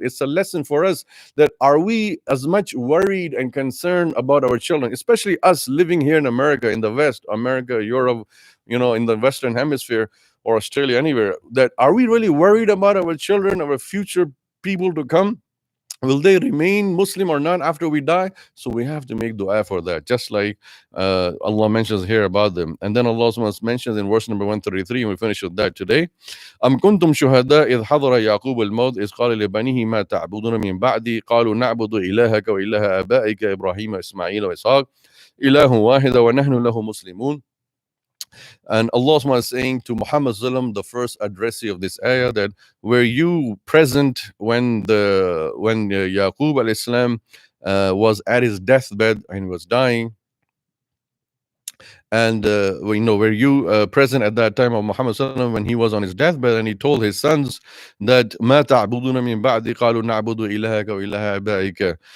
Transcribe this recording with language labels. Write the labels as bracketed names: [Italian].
[English] It's a lesson for us that are we as much worried and concerned about our children, especially us living here in America, in the West, America, Europe, in the Western Hemisphere or Australia, anywhere, that are we really worried about our children, our future people to come? Will they remain Muslim or not after we die? So we have to make dua for that, just like Allah mentions here about them. And then Allah mentions in verse number 133, and we finish with that today. [Arabic] أم كنتم شهداء إذ حضر يعقوب الموت إذ قال لبنيه ما تعبدون من بعدي قالوا نعبد إلهك وإله آبائك إبراهيم وإسماعيل وإسحاق إله واحد ونحن له مسلمون. [English] And Allah subhanahu is saying to Muhammad sallam, the first addressee of this ayah, that were you present when Yaqub alayhi salam was at his deathbed and was dying? And were you present at that time of Muhammad sallam when he was on his deathbed, and he told his sons that [Arabic] ما تعبدون من بعدي قالوا نعبد إلهك وإله آبائك.